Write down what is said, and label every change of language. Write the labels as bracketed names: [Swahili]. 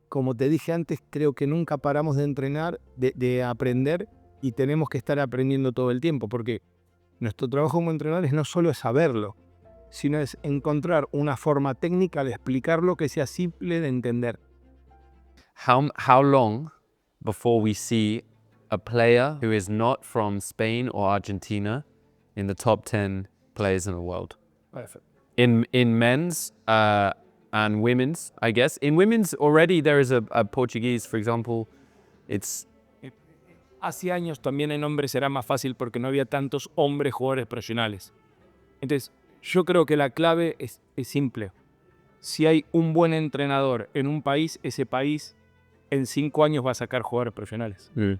[Spanish] Como te dije antes, creo que nunca paramos de entrenar, de aprender, y tenemos que estar aprendiendo todo el tiempo, porque Nuestro trabajo como entrenadores no solo es saberlo, sino es encontrar una forma técnica de explicarlo que sea simple de entender. [English] How long before we see a player who is not from Spain or Argentina in the top 10 players in the world? [Spanish] Perfecto. [English] In men's and women's, I guess. In women's already there is a Portuguese, for example. It's [Spanish] Hace años también en hombres era más fácil porque no había tantos hombres jugadores profesionales. Entonces, yo creo que la clave es simple. Si hay un buen entrenador en un país, ese país en 5 años va a sacar jugadores profesionales.